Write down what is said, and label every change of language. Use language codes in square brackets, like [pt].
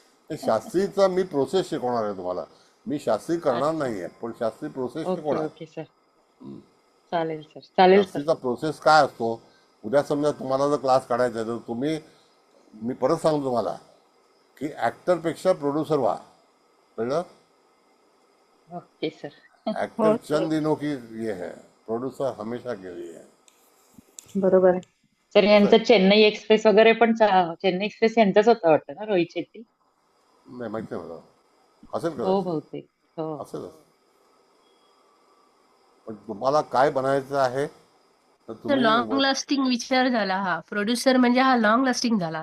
[mr] शास्त्रीचा मी process शिकवणार आहे तुम्हाला. मी शास्त्री करणार नाहीये, पण शास्त्री प्रोसेस [en] okay [mr] शिकवणार. ओके सर, चालेल सर, चालेल सर. शास्त्रीचा प्रोसेस काय असतो, उद्या समजा तुम्हाला जर क्लास काढायचा आहे तर मी परत सांगतो तुम्हाला की ऍक्टरपेक्षा प्रोड्युसर व्हा, कळलं? [en] Okay sir. [hi] ऍक्टर चंद दिनों की ये है, प्रोड्युसर हमेशा के लिए है. [mr] बरोबर आहे सर. यांचं चेन्नई एक्सप्रेस वगैरे पण चेन्नई एक्सप्रेस यांचाच होता वाटतं ना, रोहित शेट्टी? नाही, माहिती नाही मला. असेल हो कदाचित, बहुतेक हो. असेल. पण तुम्हाला काय बनायचं आहे तर तुम्ही लॉंग लास्टिंग विचार झाला हा. प्रोड्युसर म्हणजे हा लॉंग लास्टिंग झाला.